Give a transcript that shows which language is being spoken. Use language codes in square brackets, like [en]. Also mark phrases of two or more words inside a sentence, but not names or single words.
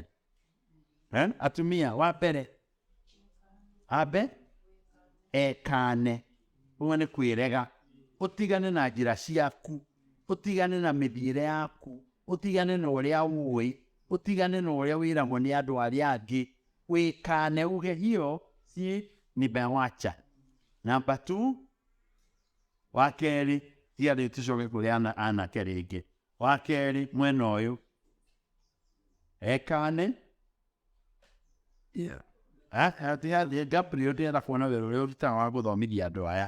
[ki] Atumia, wa mbere, ekane. Ũguo nĩ kwĩrega. Ũtigane na njĩra ciaku, ũtigane na mĩthiĩre yaku, ũtigane na ũrĩa ũĩ, ũtigane na ũrĩa wĩragwo nĩ andũ arĩa angĩ. Wĩkane uge [sw] hiyo si nimewacha. [ki] Namba 2, wa kerĩ, tiga rĩu tũcoke kũrĩ anake rĩngĩ. Wa kerĩ, mwena ũyũ, ekane. Gabriel ndĩrenda kuona wĩra ũrĩa ũrutaga wa gũthomithia andũ aya.